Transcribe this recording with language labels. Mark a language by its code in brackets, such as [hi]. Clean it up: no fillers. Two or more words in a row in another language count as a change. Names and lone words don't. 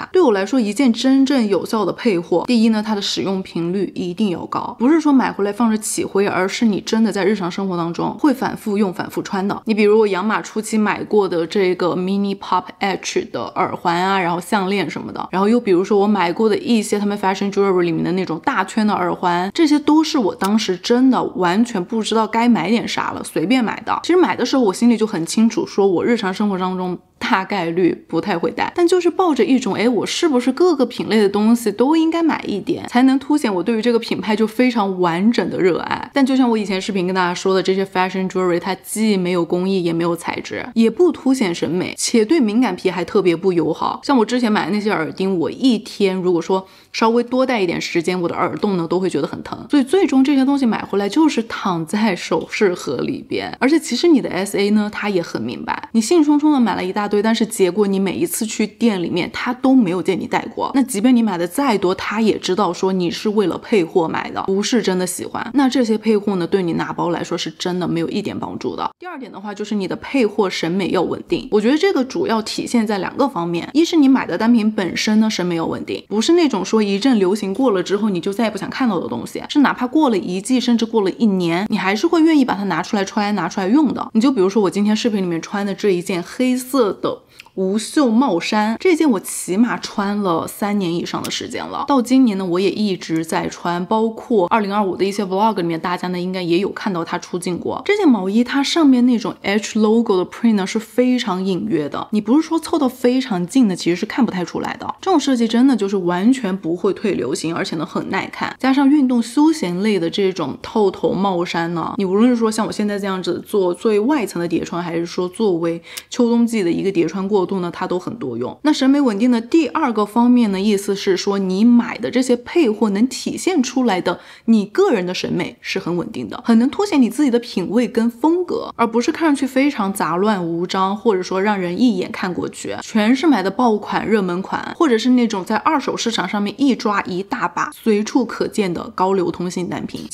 [zh] 對我來說，一件真正有效的配貨，第一呢，它的使用頻率一定要高，不是說買回來放着起灰，而是你真的在日常生活當中會反覆用反覆穿的。你比如我養馬初期買過的這個 mini pop H 的耳環啊，然後項鏈什麼的，然後又比如說我買過的一些他們 [en] fashion jewelry [zh] 裡面的那種大圈的耳環，這些都是我當時真的完全不知道該買點啥了，隨便買的。其實買的時候我心裡就很清楚，說我日常生活當中大概率不太會戴，但就是抱着一种我是不是各个品類的東西都應該買一點，才能凸顯我對於這個品牌就非常完整的熱愛。但就像我以前視頻跟大家說的，這些 [en] fashion jewelry [zh] 它既沒有工藝，也沒有材質，也不凸顯審美，且對敏感皮還特別不友好。像我之前買的那些耳釘，我一天如果說稍微多戴一點時間，我的耳洞呢都會覺得很疼。所以最終這些東西買回來就是躺在首飾盒裡邊。而且其實你的 SA 呢，他也很明白，你興沖沖的買了一大堆，但是結果你每一次去店裡面他都沒有見你戴過。那即便你買的再多，他也知道說你是為了配貨買的，不是真的喜歡。那這些配貨呢，對你拿包來說是真的沒有一點幫助的。第二點的話，就是你的配貨審美要穩定。我覺得這個主要體現在兩個方面，一是你買的單品本身呢，審美要穩定，不是那種說一陣流行過了之後你就再也不想看到的東西，是哪怕過了一季甚至過了一年，你還是會願意把它拿出來穿拿出來用的。你就比如說我今天視頻裡面穿的這一件黑色的無袖帽衫，這件我起碼穿了3年以上的時間了，到今年呢我也一直在穿，包括2025的一些 vlog 裡面大家呢應該也有看到它出鏡過。這件毛衣它上面那種 H logo 的 print 呢是非常隱約的，你不是說湊到非常近的其實是看不太出來的。這種設計真的就是完全不會退流行，而且呢很耐看，加上運動休閒類的這種套頭帽衫呢，你無論是說像我現在這樣子做最外層的疊穿，還是說作為秋冬季的一個疊穿過度呢，它都很多用。那審美穩定的第二個方面呢，意思是說你買的這些配貨能體現出來的你個人的審美是很穩定的，很能凸顯你自己的品味跟風格，而不是看上去非常雜亂無章，或者說讓人一眼看過去全是買的爆款熱門款，或者是那種在二手市場上面一抓一大把隨處可見的高流通性單品。